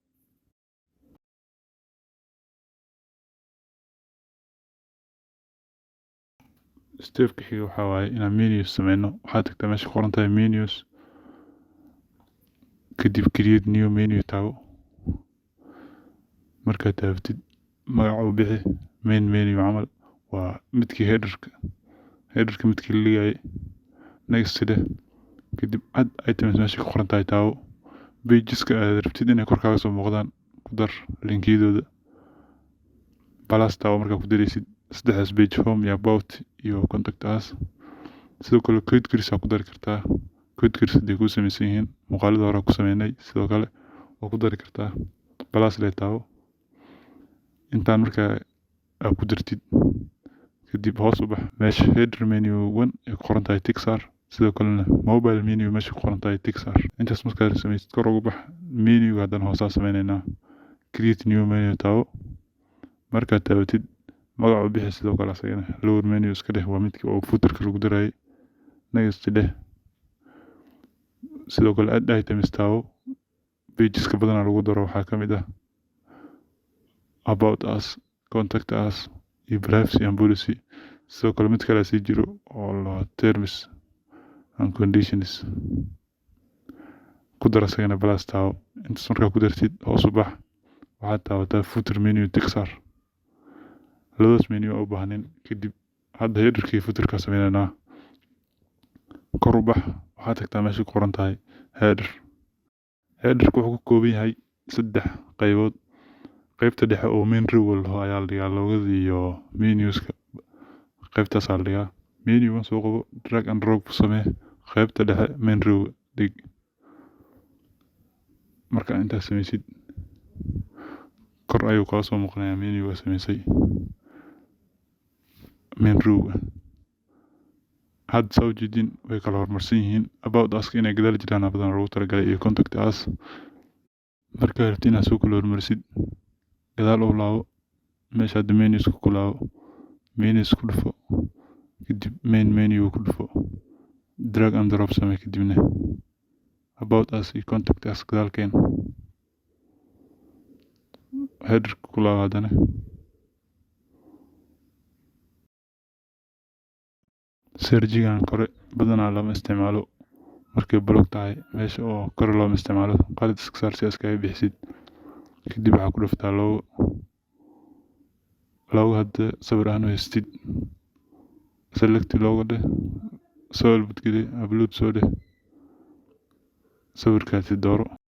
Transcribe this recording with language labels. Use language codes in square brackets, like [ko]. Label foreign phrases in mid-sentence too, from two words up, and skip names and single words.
[so] step-ka xiga waxaa waaye inaan menus sameyno waxaad tagtaa meesha ku qoran tahay menus kadib [en] create new menu [so] taago markaad taabatid magaca u bixi [en] main menu [so] camal waa midkii headerka midkii la dhigayay next dheh kadib [en] add items [so] meesha ku qoran tahay taago pageska aad rabtid inay kor kaaga soo muuqdaan ku dar linkiyadooda plus taago markaa ku daraysid saddexdaas page home iyo about iyo contact us sidoo kale categories ku dari kartaa categories haday ku samaysan yihiin muuqaalada hore ku sameynay sidoo kale oo ku dari kartaa plus le taago intaan markaa aad ku dartid kadib hoos u bax meesha [en] header menu [so] 1 ee ku qoran tahay tixar sidoo kalena [en] mobile menu [so] meesha ku qoran tahay tixar intaas markaa samaysid kor ugu bax menu haddana hoosaa sameynaynaa [en] create new menu [so] taago markaad taabatid magaca u bixi sidoo kale asagana [en] lower menu [so] iska dheh waa midkii oo footer-ka lagu darayay next dheh sidoo kale [en] add items [so] taago pageska badanaa lagu daro waxaa ka mid ah [en] about us contact us [so] iyo [en] privacy and policy [so] sidoo kale mid kale sii jiro oo la [en] terms and conditions [so] ku dar asagana plus taago intaas markaa ku dartid hoos u bax waxaad taabataa [en] footer menu [so] tixar labadaas menu u baahnin kadib hadda headerkii footer-ka sameynaa kor u bax waxaad tagtaa meesha ku qoran tahay headerku wuxuu ka kooban yahay 3 qaybood qaybta dhexe oo [en] main row [so] ayaa la dhigaa loogada iyo menuska qaybtaas la dhigaa menu soo qabo [en] drag and drop [so] samee qaybta dhexe [en] main row [so] dhig marka intaas samaysid kor ayuu ka soo muuqanayaa menu samaysay [en] main row [so] had soo jeedin way kala hormarsan yihiin [en] about us [so] inay gadaal jiraan badan lagu talagalay iyo [en] contact us [so] marka rabtid inaad soo kala hormarsid gadaal u laabo meesha hadda menus ku laabo menus ku dhufo kadib [en] main menu [so] ku dhufo [en] drag and drop [so] samee kadibna [en] about us [so] iyo [en] contact us [so] gadaal keen header ku laabo haddana serjigan kore badanaa lama isticmaalo markay blog tahay meesha oo kore looma isticmaalo qalad iska saar si iskaga bixisid kadib waxaa ku dhuftaa logo hadda sawir ahaan u haystid [en] select logo [so] dheh soo albadgeli upload soo dheh sawirkaasi dooro